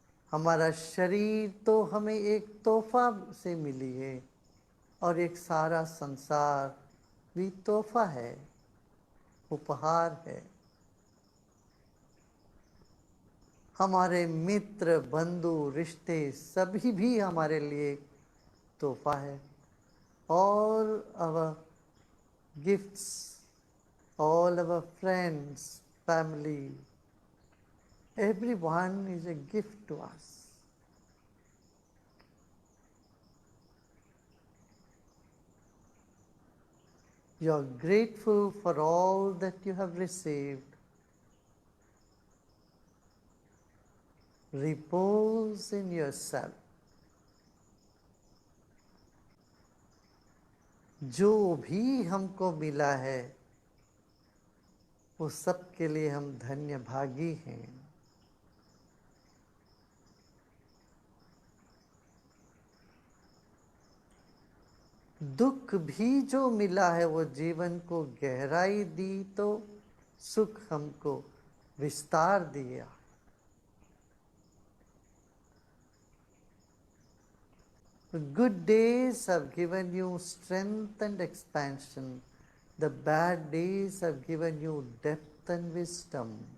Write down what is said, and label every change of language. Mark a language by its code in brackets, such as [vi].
[hi] हमारा शरीर तो हमें एक तोहफा से मिली है और एक सारा संसार भी तोहफा है, उपहार है। हमारे मित्र, बंधु, रिश्ते सभी भी हमारे लिए तोहफा है। [en] All our gifts, all our friends, family, everyone is a gift to us. You are grateful for all that you have received. Repose in yourself. [hi] जो भी हमको मिला है उस सब के लिए हम धन्य भागी हैं। दुख भी जो मिला है वो जीवन को गहराई दी तो सुख हमको विस्तार दिया। [en] The good days have given you strength and expansion. The bad days have given you depth and wisdom.